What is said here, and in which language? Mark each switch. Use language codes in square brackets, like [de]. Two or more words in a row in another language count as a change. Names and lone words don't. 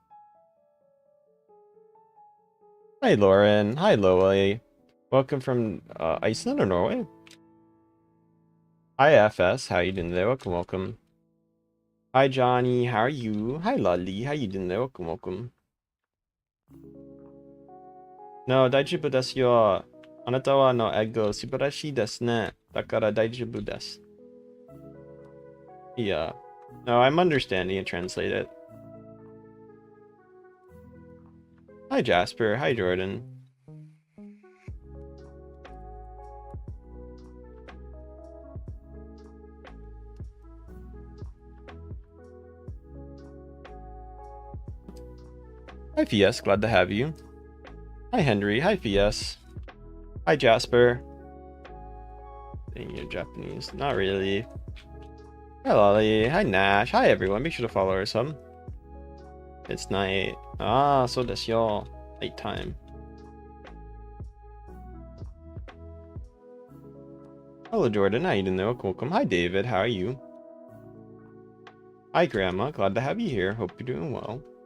[en] Hi, Lauren. Hi, Loey. Welcome from Iceland or Norway? Hi, FS. How you doing today? Welcome, welcome. Hi, Johnny. How are you? Hi, Lolly. How you doing there? Welcome, welcome. No, [ja] 大丈夫ですよ。あなたはの英語素晴らしいですね。だから大丈夫です。Yeah. [en] No, I'm understanding and translate it. Hi, Jasper. Hi, Jordan. Hi, Fies. Glad to have you. Hi, Henry. Hi, Fies. Hi, Jasper. Dang, you're Japanese. Not really. Hi, Lolly. Hi, Nash. Hi, everyone. Make sure to follow her some. It's night. Ah, [ja] そうですよ. [en] Night time. Hello, Jordan. How you doing there? Welcome. Hi, David. How are you? Hi, Grandma. Glad to have you here. Hope you're doing well.